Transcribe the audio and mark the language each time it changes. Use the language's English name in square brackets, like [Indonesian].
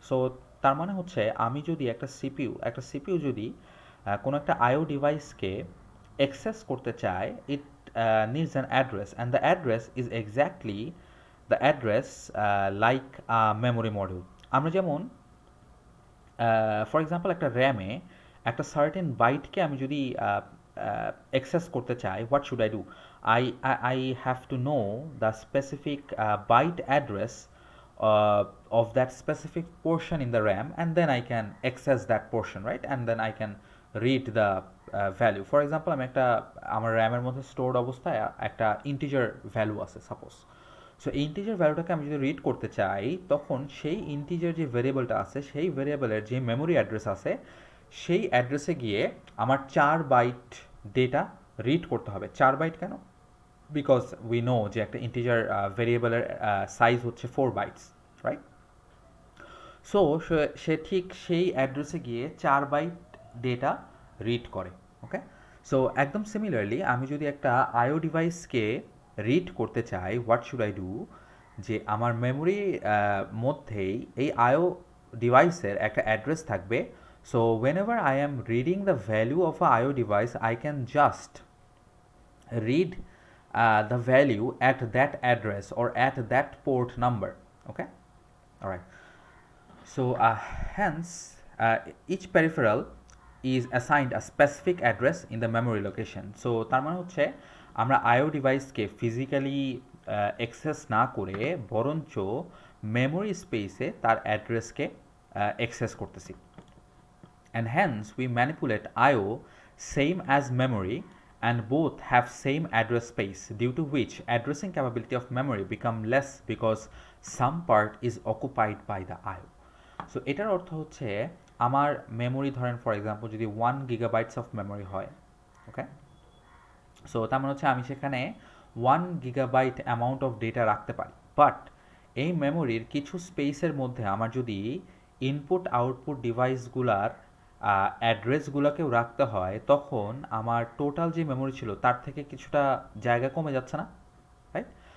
[Bangla] So তার মানে হচ্ছে আমি যদি একটা সিপিইউ যদি কোনো একটা আইও ডিভাইসকে অ্যাক্সেস করতে চায়, [English] It needs an address, and the address is exactly the address like a memory module. [Bangla] আমরা যেমন ফর এক্সাম্পল একটা র্যামে একটা সার্টেন বাইটকে আমি যদি অ্যাক্সেস করতে চাই, [English] What should I do? I have to know the specific byte address of that specific portion in the RAM, and then I can access that portion, right? And then I can read the value. For example, [Bangla] আমি একটা আমার র্যামের মধ্যে stored অবস্থায় একটা integer value আছে suppose. So এই integer ভ্যালুটাকে আমি যদি রিড করতে চাই, তখন সেই ইন্টিজার যে ভেরিয়েবলটা আছে, সেই ভেরিয়েবলের যে মেমোরি অ্যাড্রেস আছে, সেই অ্যাড্রেসে গিয়ে আমার 4 বাইট ডেটা রিড করতে হবে। 4 বাইট কেন? [English] because we know [Bangla] যে একটা ইন্টিজার ভেরিয়েবলের সাইজ হচ্ছে 4 বাইটস, রাইট? সো সে ঠিক সেই অ্যাড্রেসে গিয়ে 4 বাইট ডেটা রিড করে। ওকে, সো একদম সিমিলারলি আমি যদি একটা আইও ডিভাইসকে রিড করতে চাই, [English] What should I do? [Bangla] যে আমার মেমোরি মধ্যেই এই আইও ডিভাইসের একটা অ্যাড্রেস থাকবে। [English] So whenever I am reading the value of a IO device, I can just read the value at that address or at that port number. Okay, all right. So hence each peripheral is assigned a specific address in the memory location. [Bangla] So তার মানে হচ্ছে আমরা আইও ডিভাইসকে physically access না করে বরঞ্চ memory স্পেসে তার অ্যাড্রেসকে access করতেছি। [English] And hence we manipulate IO same as memory, and both have same address space, due to which addressing capability of memory become less because some part is occupied by the IO. [Bangla] So এটার অর্থ হচ্ছে আমার memory ধরেন for example যদি 1 GB of memory হয়, ওকে, so তার মানে হচ্ছে আমি সেখানে 1 GB অ্যামাউন্ট অফ ডেটা রাখতে পারি। বাট এই মেমোরির কিছু স্পেসের মধ্যে আমার যদি ইনপুট আউটপুট ডিভাইসগুলার অ্যাড্রেসগুলোকেও রাখতে হয়, তখন আমার টোটাল যে মেমোরি ছিল তার থেকে কিছুটা জায়গা কমে যাচ্ছে না, রাইট?